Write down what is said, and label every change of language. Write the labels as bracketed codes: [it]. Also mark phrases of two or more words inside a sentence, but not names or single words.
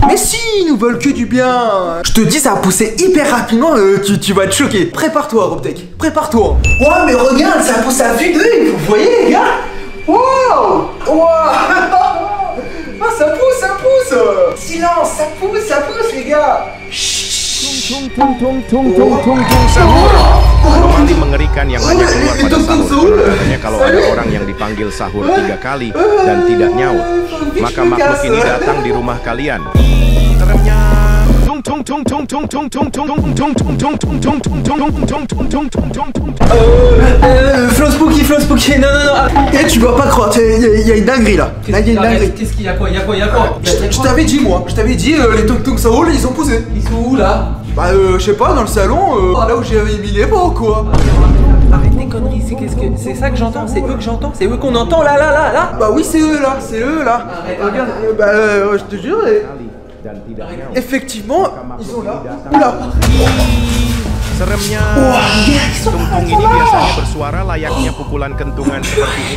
[fr] Mais si, ils nous veulent que du bien. Je te dis, ça va pousser hyper rapidement, tu vas te choquer. Prépare-toi, Robtech, prépare-toi. Ouais, mais regarde, ça pousse à vue d'œil, vous voyez, les gars? Wow. Ah, ça pousse. Silence, ça pousse, les gars. [id] Anomali mengerikan yang hanya keluar pada sahur. Sebenarnya kalau ada orang yang dipanggil sahur 3 kali dan tidak nyaut, maka makhluk ini datang di rumah kalian. Seremnya. [fr] Flo Spooky, non. Eh, tu dois pas croire, il y a une dinguerie là. Là, il y a une dinguerie. Qu'est-ce qu'il y a quoi? Je t'avais dit, les Tung Saoul, ils ont posé. Ils sont où là? Bah, je sais pas, dans le salon, là où j'avais mis les mots, quoi. Arrête les conneries, c'est ça que j'entends? C'est eux que j'entends? C'est eux qu'on entend là? Bah oui, c'est eux là. Arrête. Regarde, je te jure. Effectivement, ils sont là. Oula. [id] Seremnya. Tungtung ini biasanya bersuara layaknya pukulan kentungan seperti ini.